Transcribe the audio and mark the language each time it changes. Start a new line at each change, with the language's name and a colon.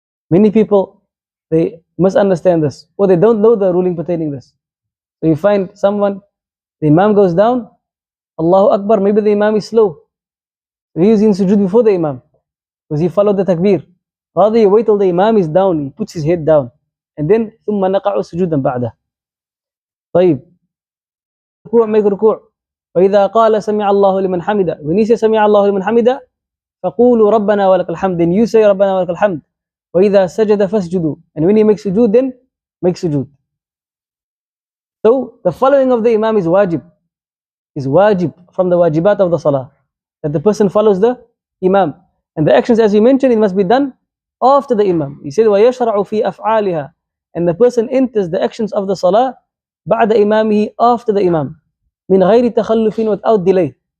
English: Many people, they misunderstand this, or they don't know the ruling pertaining this. So you find someone, the Imam goes down, Allahu Akbar, maybe the Imam is slow. He is in sujood before the Imam, because he followed the takbir. Rather, you wait till the Imam is down, he puts his head down, and then
Arabic: ثُمَّ نَقَعُ سُجُودًا بَعْدَهُ. طيب,
English: make
Arabic: ركوع. وإذا قال سمع الله لمن حمده,
English: when he says
Arabic: سمع الله لمن حمده, فقولوا ربنا ولك الحمد,
English: then you say
Arabic: ربنا ولك الحمد. وإذا سجد فاسجدوا,
English: and when he makes sujood, then make sujood. So the following of the Imam is wajib from the wajibat of the salah, that the person follows the Imam. And the actions, as we mentioned, it must be done after the Imam. He said
Arabic: وَيَشْرَعُ فِي أَفْعَالِهَا,
English: and the person enters the actions of the salah
Arabic: بعد إمامه,
English: after the Imam,
Arabic: من غير تخلف,
English: without delay.